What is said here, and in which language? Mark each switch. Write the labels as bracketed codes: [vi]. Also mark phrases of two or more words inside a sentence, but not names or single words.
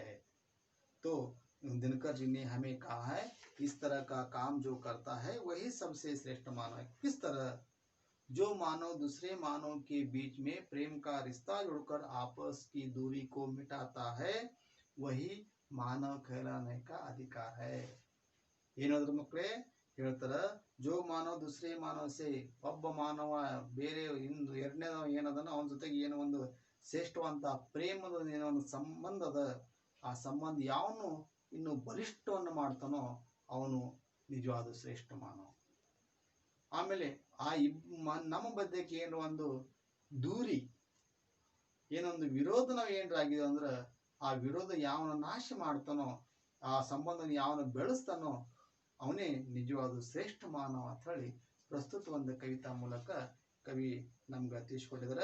[hi] तो दिनकर जी ने हमें कहा है इस तरह का काम जो करता है वही सबसे श्रेष्ठ मानव है। किस तरह? जो मानव दूसरे मानव के बीच में प्रेम का रिश्ता जोड़कर आपस की दूरी को मिटाता है वही मानव कहलाने का अधिकार है। [kn] ಏನಾದ್ರು ಮಕ್ಕಳೇ ಹೇಳ್ತಾರ, [hi] जो मानव दूसरे मानव से [kn] ಒಬ್ಬ ಮಾನವ ಬೇರೆ ಇಂದು ಎರಡನೇದವ ಏನದನ ಅವನ ಜೊತೆಗೆ ಏನೋ ಒಂದು ಶ್ರೇಷ್ಠವಂತ ಪ್ರೇಮದ ಏನೋ ಒಂದು ಸಂಬಂಧ ಅದ, ಆ ಸಂಬಂಧ ಯಾವನು ಇನ್ನು ಬಲಿಷ್ಠವನ್ನು ಮಾಡ್ತಾನೋ ಅವನು ನಿಜವಾದ ಶ್ರೇಷ್ಠ ಮಾನವ. ಆಮೇಲೆ ಆ ನಮ್ಮ ಮಧ್ಯಕ್ಕೆ ಏನೋ ಒಂದು ದೂರಿ ಏನೊಂದು ವಿರೋಧ ನಾವು ಏನಾಗಿದೆ ಅಂದ್ರೆ ಆ ವಿರೋಧ ಯಾವನ ನಾಶ ಮಾಡ್ತಾನೋ, ಆ ಸಂಬಂಧ ಯಾವನ ಬೆಳೆಸ್ತಾನೋ ಅವನೇ ನಿಜವಾದ ಶ್ರೇಷ್ಠ ಮಾನವ ಅಂತ ಹೇಳಿ ಪ್ರಸ್ತುತ ಒಂದು ಕವಿತಾ ಮೂಲಕ ಕವಿ ನಮ್ಗೆ ತಿಳಿಸ್ಕೊಟ್ಟಿದ್ದಾರೆ.